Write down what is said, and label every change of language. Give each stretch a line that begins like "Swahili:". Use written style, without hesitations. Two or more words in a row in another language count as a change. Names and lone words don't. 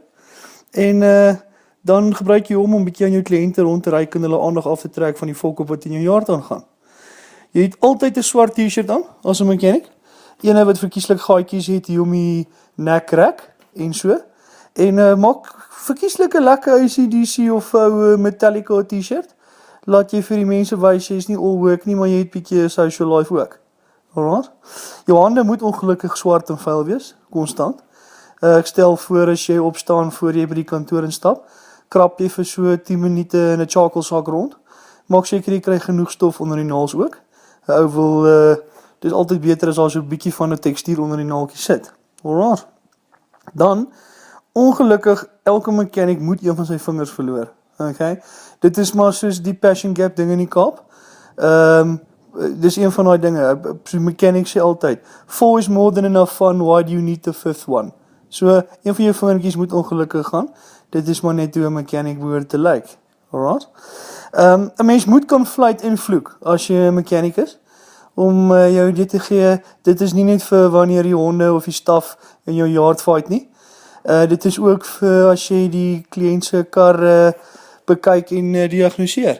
Afrikaans: En dan gebruik jy hom om bietjie aan jou kliënte rond te ry en hulle aandag af te trek van die volk op wat in jou yard aangaan. Jy het altyd 'n swart T-shirt aan as 'n mechanic. Ene wat verkieslik gaatjies het hier om die nekrek en so. En maak verkieslik 'n lekker AC/DC of ou Metallica T-shirt. Laat jy vir die mense wys jy is nie
English: all work
Afrikaans: nie, maar jy het bietjie 'n
English: social life
Afrikaans: ook. Alright? Jou hande moet ongelukkig swart en vuil wees, konstant. Ek stel voor as jy opstaan voor jy by die kantoor instap, krap jy vir so 10 minute in 'n charcoalsak rond. Maak seker jy kry genoeg stof onder die naels ook. 'n Ou wil dit is altyd beter as daar so 'n bietjie van 'n tekstuur onder die naaltjie sit. Alright. Dan ongelukkig, elke mechanic moet een van sy vingers verloor. Okay? Dit is maar soos die Passion Gap ding in die Kaap. Dis een van daai dinge. Mechanics sê altyd,
English: 4 is more than enough fun, why do you need the 5th one?
Afrikaans: So, een van jou vingertjies moet ongelukkig gaan. Dit is maar net hoe 'n mechanic behoort te lyk. Alright? 'n Mens moet kan fluit en vloek as jy 'n mechanic is. Om jou dit te gee, dit is nie net vir wanneer die honde of die staf in jou yard fight nie. Dit is ook vir as jy die kliënt se kar bekyk en diagnoseer.